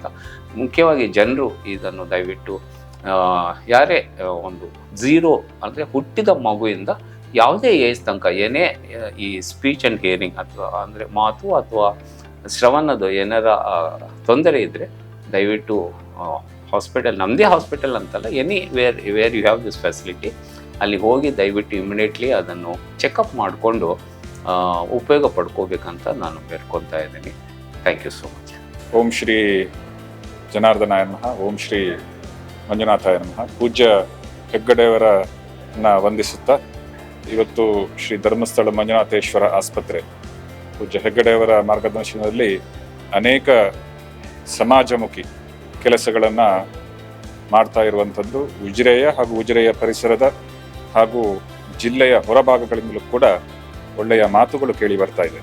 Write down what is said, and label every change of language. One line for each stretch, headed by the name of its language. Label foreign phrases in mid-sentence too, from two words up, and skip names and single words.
Kannada: ಮುಖ್ಯವಾಗಿ ಜನರು ಇದನ್ನು ದಯವಿಟ್ಟು ಯಾರೇ ಒಂದು 0 ಅಂದರೆ ಹುಟ್ಟಿದ ಮಗುವಿಂದ ಯಾವುದೇ ಏಜ್ ತನಕ ಏನೇ ಈ
English: speech and hearing
Kannada: ಅಥವಾ ಅಂದರೆ ಮಾತು ಅಥವಾ ಶ್ರವಣದ ಏನಾರ ತೊಂದರೆ ಇದ್ದರೆ ದಯವಿಟ್ಟು ಹಾಸ್ಪಿಟಲ್, ನಮ್ಮದೇ ಹಾಸ್ಪಿಟಲ್ ಅಂತಲ್ಲ,
English: where you have this facility,
Kannada: ಅಲ್ಲಿ ಹೋಗಿ ದಯವಿಟ್ಟು ಇಮಿಡಿಯೇಟ್ಲಿ ಅದನ್ನು ಚೆಕಪ್ ಮಾಡಿಕೊಂಡು ಉಪಯೋಗ ಪಡ್ಕೋಬೇಕಂತ ನಾನು ಬೇಡ್ಕೊತಾ ಇದ್ದೀನಿ.
English: thank you so much.
Sanskrit: ಓಂ ಶ್ರೀ ಜನಾರ್ದನಾಯ ನಮಃ. ಓಂ ಶ್ರೀ ಮಂಜುನಾಥಾಯ ನಮಃ.
Kannada: ಪೂಜ್ಯ ಹೆಗ್ಗಡೆಯವರನ್ನ ವಂದಿಸುತ್ತಾ ಇವತ್ತು ಶ್ರೀ ಧರ್ಮಸ್ಥಳ ಮಂಜುನಾಥೇಶ್ವರ ಆಸ್ಪತ್ರೆ ಪೂಜ್ಯ ಹೆಗ್ಗಡೆಯವರ ಮಾರ್ಗದರ್ಶನದಲ್ಲಿ ಅನೇಕ ಸಮಾಜಮುಖಿ ಕೆಲಸಗಳನ್ನು ಮಾಡ್ತಾ ಇರುವಂಥದ್ದು ಉಜಿರೆಯ ಹಾಗೂ ಉಜಿರೆಯ ಪರಿಸರದ ಹಾಗೂ ಜಿಲ್ಲೆಯ ಹೊರಭಾಗಗಳಿಂದಲೂ ಕೂಡ ಒಳ್ಳೆಯ ಮಾತುಗಳು ಕೇಳಿ ಬರ್ತಾ ಇದೆ.